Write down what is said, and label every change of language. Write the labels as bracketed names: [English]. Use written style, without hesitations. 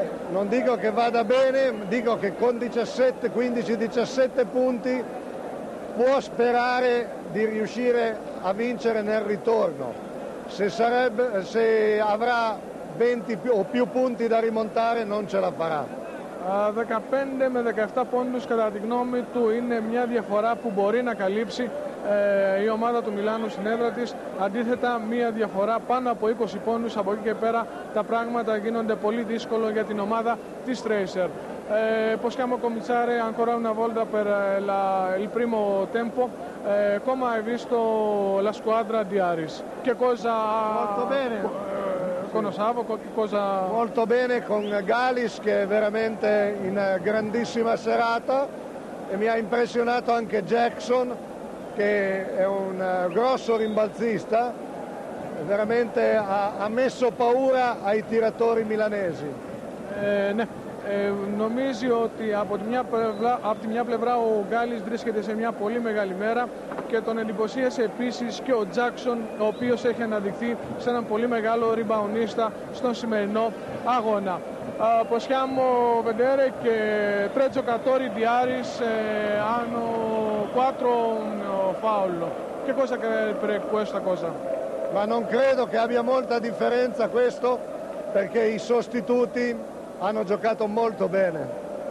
[Italian] Non dico che vada bene, dico che con 15-17 punti può sperare di riuscire a vincere nel ritorno. Se avrà 20 o più punti da rimontare non ce la farà. [Greek] 15 με 17 πόντους κατά τη γνώμη του είναι μια διαφορά που μπορεί να καλύψει η ομάδα του Μιλάνου στην έδρα της. Αντίθετα, μια διαφορά πάνω από 20 πόντους, από εκεί και πέρα τα πράγματα γίνονται πολύ δύσκολο για την ομάδα της Tracer. [Italian] Possiamo cominciare ancora una volta per il primo tempo. Come hai visto la squadra di Aris? Che cosa Molto bene. conosciamo? Molto bene con Galis che è veramente in grandissima serata e mi ha impressionato anche Jackson che è un grosso rimbalzista, veramente ha messo paura ai tiratori milanesi. [Greek] Ναι. Νομίζει ότι από τη μια πλευρά ο Γκάλης βρίσκεται σε μια πολύ μεγάλη μέρα και τον εντυπωσίασε επίσης και ο Τζάκσον, ο οποίος έχει αναδειχθεί σε έναν πολύ μεγάλο ριμπαουνίστα στον σημερινό αγώνα. [Italian] Possiamo vedere che tre giocatori di Aris hanno 4 foul. Che cosa crede per questa cosa? Ma non credo che abbia molta differenza questo, perché i sostituti hanno giocato molto bene.